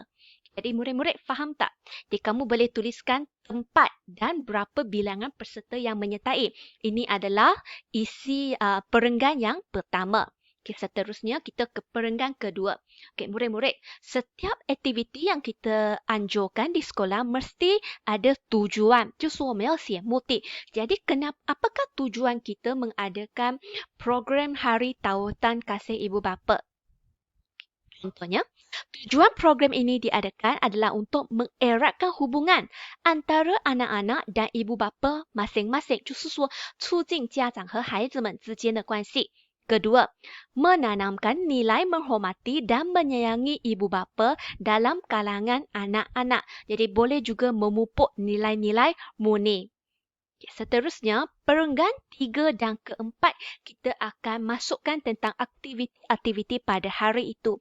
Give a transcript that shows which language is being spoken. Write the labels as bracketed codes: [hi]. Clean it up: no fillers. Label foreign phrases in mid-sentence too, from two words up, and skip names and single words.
[ms] Jadi murid-murid faham tak? Jadi kamu boleh tuliskan tempat dan berapa bilangan peserta yang menyertai. Ini adalah isi perenggan yang pertama. Okay, seterusnya kita ke perenggan kedua. Okay, murid-murid, setiap aktiviti yang kita anjurkan di sekolah mesti ada tujuan. [zh] 就是我们要写目的. [ms] Jadi apakah tujuan kita mengadakan program Hari Tautan Kasih Ibu Bapa? Contohnya, tujuan program ini diadakan adalah untuk mengeratkan hubungan antara anak-anak dan ibu bapa masing-masing. [zh] 就是说促进家长和孩子们之间的关系. [ms] Kedua, menanamkan nilai menghormati dan menyayangi ibu bapa dalam kalangan anak-anak. Jadi boleh juga memupuk nilai-nilai murni. Seterusnya, perenggan 3 dan keempat kita akan masukkan tentang aktiviti-aktiviti pada hari itu.